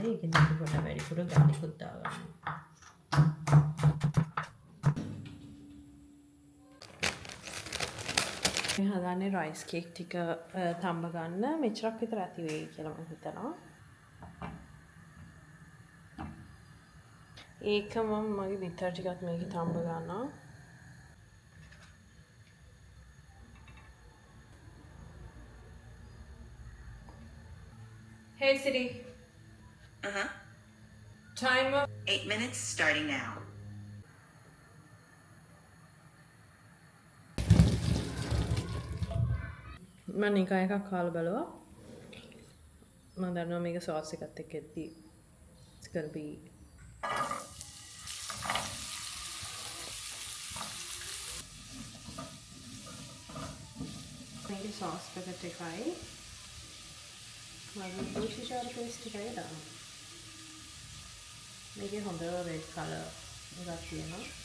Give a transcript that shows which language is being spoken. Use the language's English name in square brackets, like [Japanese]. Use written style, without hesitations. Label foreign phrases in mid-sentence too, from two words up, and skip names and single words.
[Sinhala] ඒකෙන් අපි ගොඩක් වැඩිපුර garlic උත් දාගන්නවා. මේ හදන්නේ [English] rice cake [Sinhala] ටික තම්බ ගන්න. මෙච්චරක් විතර ඇති වෙයි කියලා මම හිතනවා. ඒකම මගේ විතර ටිකත් මේකේ තම්බ ගන්නවා. [English] Hey Siri. Timer 8 minutes starting now. [Sinhala] මම නිකන් එකක් කාලා බලුවා. මම දන්නවා මේක sauce එකත් එක්ක එද්දි [English] it's gonna be [Sinhala] මේකේ [English] sauce packet [Sinhala] එකයි මම ගොජ්ජාරු paste එකයි දානවා. මේකේ හොඳ [English] red color [Sinhala] එකක් තියෙනවා.